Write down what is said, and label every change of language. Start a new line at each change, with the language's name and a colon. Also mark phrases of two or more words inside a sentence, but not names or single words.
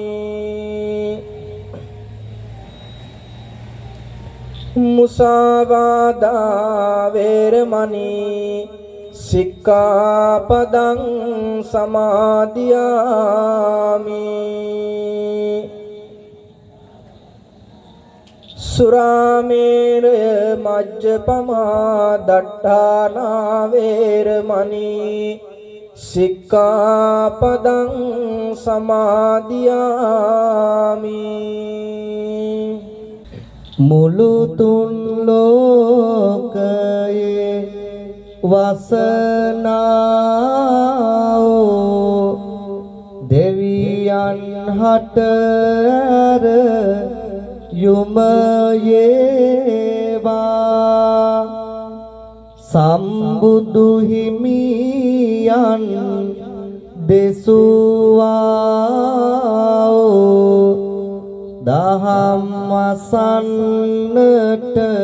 Pali: මුසාවාදා වේරමණී සික්ඛාපදං සමාදියාමි සුරාමේරය මජ්ජපමා දට්ඨානා වේරමණී සික්ඛාපදං සමාදියාමි
Sinhala: මුළු තුන් ලෝකයේ වසනා වූ දෙවියන් හතර යුමයේවා සම්බුදු හිමියන් දෙසුවා දහම් අසන්නට